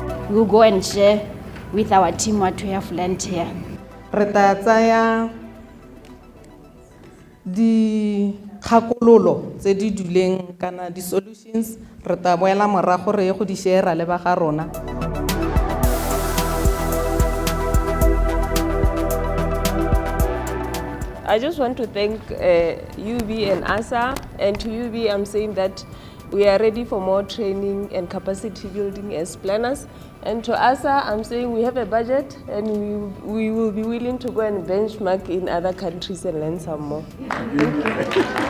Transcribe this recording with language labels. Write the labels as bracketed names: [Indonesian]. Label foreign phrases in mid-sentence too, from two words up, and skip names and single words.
[English] we'll go and share with our team what we have learned here. [Tswana] Re tla tsaya di kgakololo tse di duleng kana di solutions re tla boela morago re ye go di share le ba ga rona. [English] I just want to thank UB and ASSAR, and to UB I'm saying that we are ready for more training and capacity building as planners, and to ASSAR I'm saying we have a budget and we will be willing to go and benchmark in other countries and learn some more.